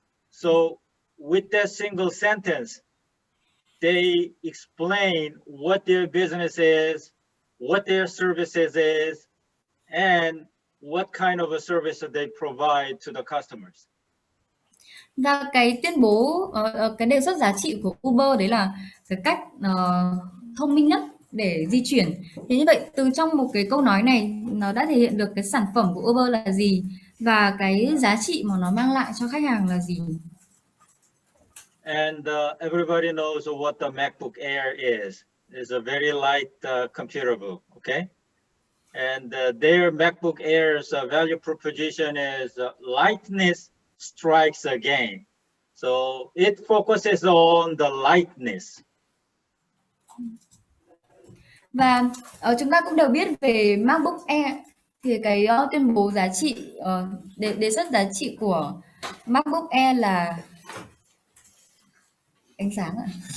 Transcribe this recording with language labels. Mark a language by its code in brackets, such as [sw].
[en] So with that single sentence, they explain what their business is, what their services is, and what kind of a service that they provide to the customers. [vi] Và cái tuyên bố, cái đề xuất giá trị của Uber đấy là cái cách thông minh nhất để di chuyển. Thế như vậy từ trong một cái câu nói này nó đã thể hiện được cái sản phẩm của Uber là gì và cái giá trị mà nó mang lại cho khách hàng là gì. [en] And everybody knows what the MacBook Air is. It's a very light computer book, okay? And their MacBook Air's value proposition is lightness strikes again. So it focuses on the lightness. [vi] Và chúng ta cũng đều biết về MacBook Air thì cái tuyên bố giá trị đề xuất giá trị của MacBook Air là ánh sáng ạ.